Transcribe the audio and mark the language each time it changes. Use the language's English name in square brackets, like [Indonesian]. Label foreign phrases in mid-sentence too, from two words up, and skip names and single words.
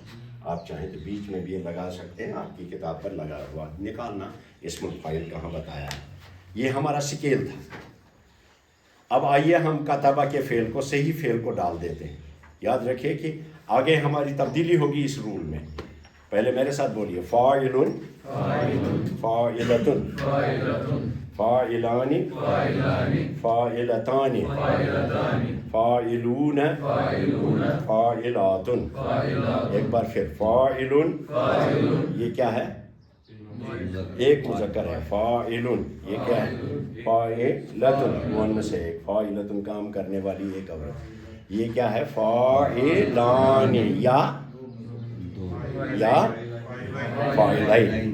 [Urdu] آپ چاہیں تو بیچ میں بھی یہ لگا سکتے ہیں، آپ کی کتاب پر لگا ہوا نکالنا [Arabic] اسم الفاعل [Urdu] کہاں بتایا ہے. یہ ہمارا سکیل تھا. اب آئیے ہم کتبہ کے فعل کو، صحیح فعل کو ڈال دیتے ہیں. یاد رکھیے کہ آگے ہماری تبدیلی ہوگی اس رول میں. پہلے میرے ساتھ بولیے، [Arabic] فاعلن، فاعلتن، فاعلان، فاعلتان، فاعلون، فاعلات. [Urdu] ایک بار پھر، فاعلن یہ کیا ہے؟ ایک مذکر ہے. فاعلن یہ کیا ہے؟ فاعلتن مؤنث ہے. ایک فاعلتن کام کرنے والی ایک عورت. [Arabic] یہ کیا ہے؟ فاعلان، یا فاعلین.